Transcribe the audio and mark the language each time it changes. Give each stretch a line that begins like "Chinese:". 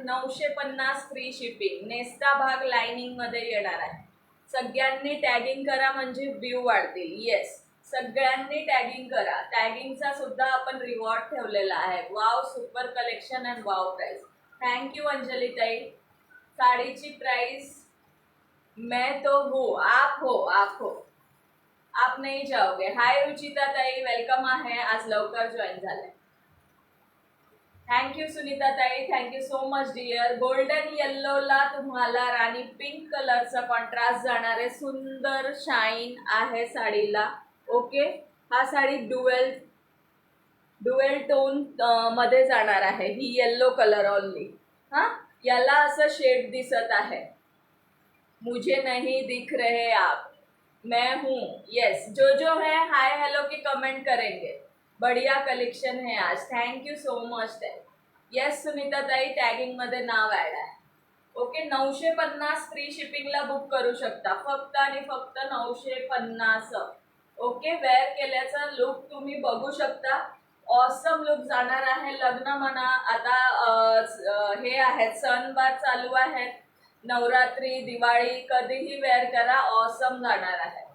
Marathi: 950 free shipping. नेस्टा भाग lining मध्ये येणार आहे. सगळ्यांनी टॅगिंग करा म्हणजे व्ह्यू वाढतील. येस, सगळ्यांनी टॅगिंग करा. टॅगिंगचा सुद्धा आपण रिवॉर्ड ठेवलेला आहे. Wow, super collection and wow price. Thank you Anjali ताई. साडीची प्राइस
Hindi: मैं तो हूँ, आप हो, आप हो, आप नहीं जाओगे.
Marathi: हाय रुचिता ताई, वेलकम आहे. आज लवकर जॉईन झाले. थँक्यू सुनीता ताई, thank you so much dear. Golden येल्लोला तुम्हाला राणी पिंक कलरचा कॉन्ट्रास्ट जाणार आहे. सुंदर शाईन आहे साडीला. ओके, हा साडी डुएल टोन मध्ये जाणार आहे. ही येल्लो कलर ओनली. हा, याला असं शेड दिसत आहे.
Hindi: मुझे नहीं दिख रहे आप. मैं हूँ, यस। जो है हाय हेलो की कमेंट करेंगे। बढ़िया कलेक्शन है आज, thank you so much.
Marathi: Yes Sunita ताई, टॅगिंग मध्ये नाव ऍड आहे। ओके, 950 फ्री शिपिंगला बुक करू शकता, फक्त आणि फक्त 950। ओके, वेअर केल्याचा लुक तुम्ही बघू शकता, ऑसम लुक जाणार आहे। लग्न म्हणा, आता हे आहेत सणवार चालू आहेत, नवरात्री दिवाळी, कधीही वेअर करा, ऑसम जाणार आहे।